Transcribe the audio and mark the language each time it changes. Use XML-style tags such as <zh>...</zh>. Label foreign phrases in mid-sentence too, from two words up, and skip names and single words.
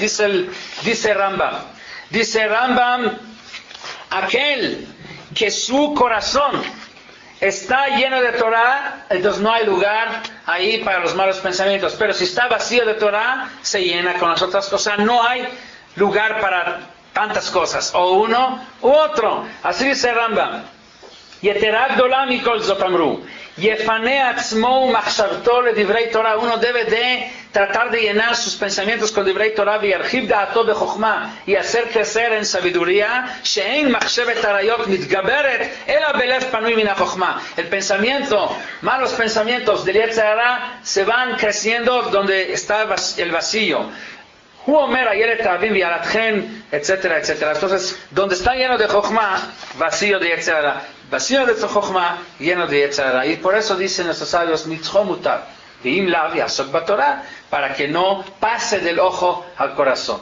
<es>Dice Rambam, aquel que su corazón está lleno de Torah, entonces no hay lugar ahí para los malos pensamientos. Pero si está vacío de Torah, se llena con las otras cosas. No hay lugar para tantas cosas, o uno u otro. Así dice Rambam.</es> <he>יתרה גדולה מכל זאת אמרו יפנה עצמו מחשבתו לדברי תורה.</he> <es>Uno debe de tratar de llenar sus pensamientos con</es> <he>דברי תורה וירחיב דעתו בחכמה,</he> <es>y hacer crecer en sabiduría.</es> <he>שאין מחשבת העריות מתגברת אלא בלב פנוי מן החכמה.</he> <es>El pensamiento, malos pensamientos del</es> <he>יצר הרע</he> <es>se van creciendo donde está el vacío. Etcétera, etcétera. Entonces, donde está lleno de Jochma, vacío de</es> <he>יצר הרע.</he> <es>Vacío de Jochma, lleno de</es> <he>יצר הרע.</he> <es>Y por eso dicen nuestros sabios, para que no pase del ojo al corazón.</es>